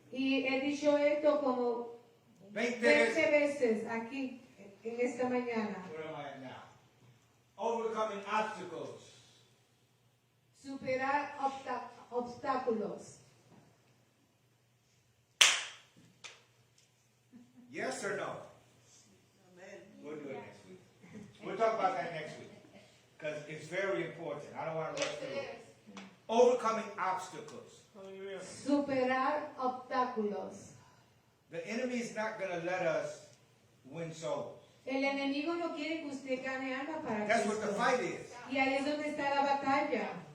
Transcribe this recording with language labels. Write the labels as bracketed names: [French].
[Spanish] Y he dicho esto como 20 20 veces aquí en esta mañana. [English] Where am I at now? Overcoming obstacles. [Spanish] Superar obstáculos. [English] Yes or no? We'll do it next week. We'll talk about that next week. Because it's very important. I don't want to rush Yes, through it it. is. Overcoming obstacles. [Spanish] Superar obstáculos. [English] The enemy is not going to let us win souls. [Spanish] El enemigo no quiere que usted gane alma para [English] That's what the [Spanish] Cristo. [English] fight is. [Spanish] Y ahí es donde está la batalla.